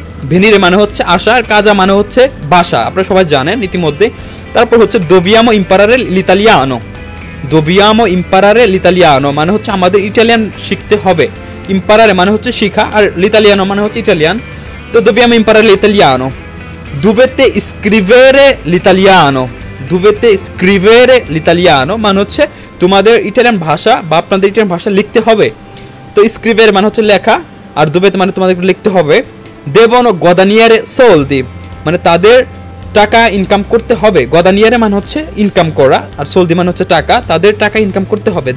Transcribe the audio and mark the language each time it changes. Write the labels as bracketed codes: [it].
[bn] venire মানে হচ্ছে আসা, আর casa মানে হচ্ছে বাসা, আপনারা সবাই জানেন ইতিমধ্যে। তারপর হচ্ছে [it] dobbiamo imparare l'italiano, dobbiamo imparare l'italiano [bn] মানে হচ্ছে আমাদের ইটালিয়ান শিখতে হবে। imparare মানে হচ্ছে শিখা, আর l'italiano মানে হচ্ছে ইটালিয়ান। তো [it] dobbiamo imparare l'italiano. Dovete scrivere l'italiano. Dovete scrivere l'italiano [bn] মানে হচ্ছে তোমাদের ইটালিয়ান ভাষা বা আপনাদের ইটালিয়ান ভাষা লিখতে হবে। তো scrivere মানে হচ্ছে লেখা, আর dovete মানে তোমাদের লিখতে হবে। [it] Devono guadagnare soldi [bn] মানে তাদের টাকা ইনকাম করতে হবে। guadagnare মানে হচ্ছে ইনকাম করা, আর soldi মানে হচ্ছে টাকা, তাদের টাকা ইনকাম করতে হবে।